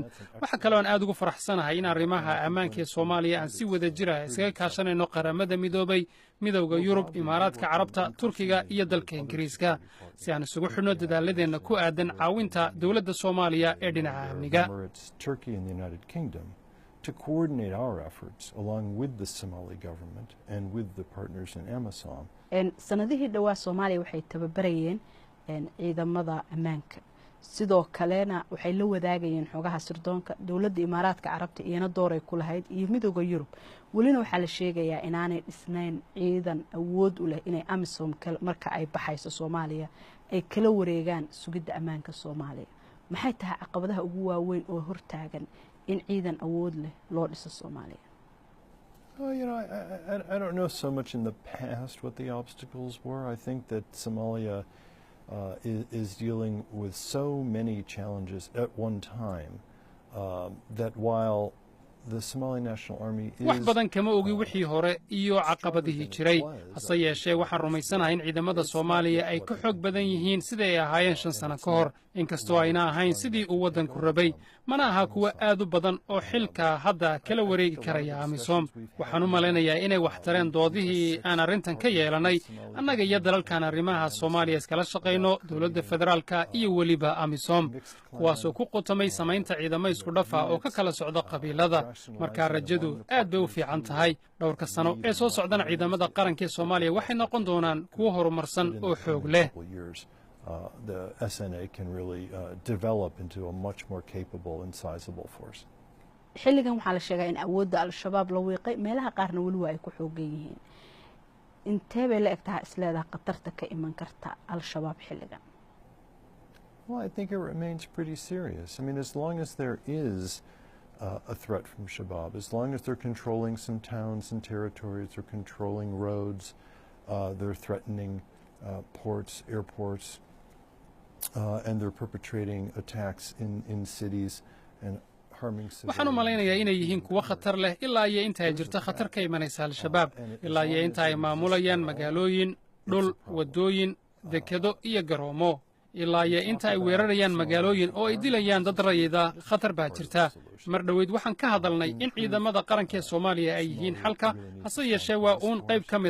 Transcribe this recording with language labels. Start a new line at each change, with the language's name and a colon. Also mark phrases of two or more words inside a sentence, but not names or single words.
Somali: waxa kale oo aan aad ugu faraxsanahay in arrimaha ammaanka ee Soomaaliya aan si wada jir ah isaga kaashanayno qaramada midoobay, midowga Yurub, Imaaraadka Carabta, Turkiga iyo dalka Ingiriiska si aan isugu xidhno dadaaladeenna ku aadan caawinta dawladda Soomaaliya ee dhinaca amniga.
English: to coordinate our efforts along with the Somali government and with the partners in AMISOM.
Somali: sanadihii dhawaa Soomaaliya waxay tababarayeen ciidamada ammaanka sidoo kalena waxay la wadaagayeen xogaha sirdoonka dawladda Imaaraadka Carabta iyana door ay ku lahayd iyo midowga Yurub walina waxa la sheegayaa inaanay dhisnayn ciidan awood u leh inay AMISOM marka ay baxayso Soomaaliya ay kala wareegaan sugidda ammaanka Soomaaliya maxay tahay caqabadaha ugu waaweyn oo hortaagan in ciidan awood leh loo dhiso Soomaaliya?
English: Well, you know, I don't know so much in the past what the obstacles were. I think that Somalia is dealing with so many challenges at one time that while the Somali National Army is
Somali: wax badan kama ogi wixii hore iyo caqabadihii jiray hase yeeshee waxaan rumaysanahay in ciidamada Soomaaliya ay ka xoog badan yihiin sida ay ahaayeen 5 sano ka hor inkastoo ayna ahayn sidii uu wadanku rabay mana aha kuwa aad u badan oo xilka hadda kala wareegi karaya AMISOM waxaan u maleynayaa inay wax tareen doodihii aan arrintan ka yeelanay annaga iyo dalalkan arrimaha Soomaaliya iskala shaqeyno dawladda federaalka iyo waliba AMISOM kuwaas oo ku qotomay samaynta ciidamo isku dhafa oo ka kala socda qabiilada marka rajadu aad bay u fiican tahay dhowrka sano ee soo socdana ciidamada qaranka ee Soomaaliya waxay noqon doonaan kuwa horumarsan oo xoog leh
English: the SNA can really develop into a much more capable and sizable force.
Somali: xilligan waxaa la sheegaa in awoodda al-shabaab la wiiqay meelaha qaarna wali waa ay ku xoogan yihiin intee bay la egtahay isleedahay khatarta ka iman karta al-shabaab xilligan?
English: Well, I think it remains pretty serious. I mean, as long as there is a threat from Shabab, as long as they're controlling some towns and territories, they're controlling roads, they're threatening ports, airports, and they're perpetrating attacks in cities and harming civilians.
Somali: waxaan u maleynayaa inay yihiin kuwa khatar leh ilaa iyo inta ay jirto khatar ka imanaysa al-shabaab ilaa iyo inta ay maamulayaan magaalooyin dhul wadooyin dekedo iyo garoomo ilaa iyo inta ay weerarayaan magaalooyin oo ay dilayaan dad rayida khatar baa jirta mar dhaweyd waxaan ka hadalnay in ciidamada qaranka ee Soomaaliya ay yihiin xalka hase yeeshee waa uun qayb ka mid